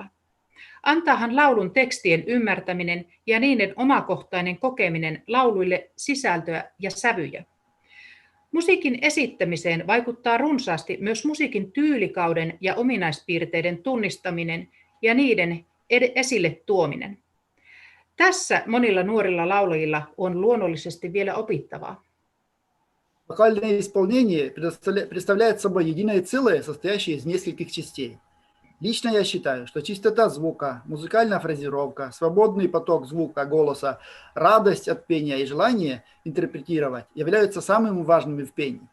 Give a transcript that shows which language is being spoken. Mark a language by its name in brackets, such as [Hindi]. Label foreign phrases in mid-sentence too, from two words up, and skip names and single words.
[Finnish] Antaahan laulun tekstien ymmärtäminen ja niiden omakohtainen kokeminen lauluille sisältöä ja sävyjä. Musiikin esittämiseen vaikuttaa runsaasti myös musiikin tyylikauden ja ominaispiirteiden tunnistaminen ja niiden esille tuominen. Tässä monilla nuorilla laulajilla on luonnollisesti vielä opittavaa. [Russian] Вокальное исполнение представляет собой единое целое, состоящее из нескольких частей. Лично я считаю, что чистота звука, музыкальная фразировка, свободный поток звука, голоса, радость от пения и желание интерпретировать являются самыми важными в пении.